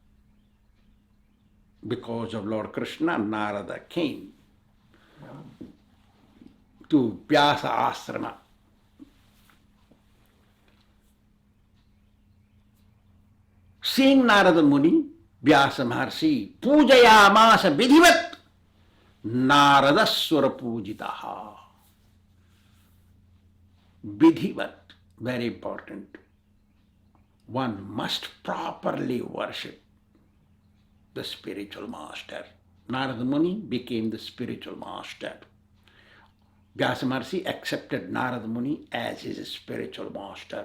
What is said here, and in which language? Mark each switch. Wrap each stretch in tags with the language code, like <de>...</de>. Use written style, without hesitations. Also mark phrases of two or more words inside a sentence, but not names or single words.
<en>Because of Lord Krishna, Narada came to Vyāsa ashrama. Seeing Narada Muni,</en> <sa>Vyāsa Maharshi pujayamasa vidhivat Naradaswara pujitaha.</sa> <en>Vidhivat, very important. One must properly worship the spiritual master. Narada Muni became the spiritual master. Vyāsa Maharshi accepted Narada Muni as his spiritual master.</en>